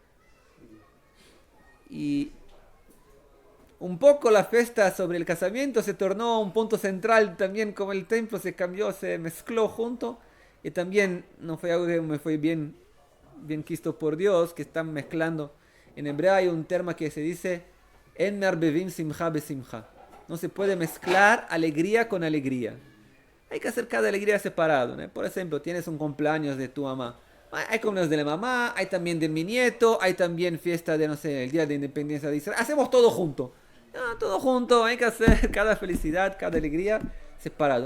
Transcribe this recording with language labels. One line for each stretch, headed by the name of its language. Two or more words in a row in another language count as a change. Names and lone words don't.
Spanish: Y un poco la fiesta sobre el casamiento se tornó un punto central también, como el templo se cambió, se mezcló junto. Y también no fue algo que me fue bien quisto por Dios, que están mezclando. En hebreo hay un término que se dice
Hebrew: אין מערבבין שמחה בשמחה.
Spanish: No se puede mezclar alegría con alegría. Hay que hacer cada alegría separado, ¿no? Por ejemplo, tienes un cumpleaños de tu mamá. Hay cumpleaños de la mamá, hay también de mi nieto, hay también fiesta de, no sé, el día de independencia de Israel. Hacemos todo junto. Todo junto, hay que hacer cada felicidad, cada alegría separado.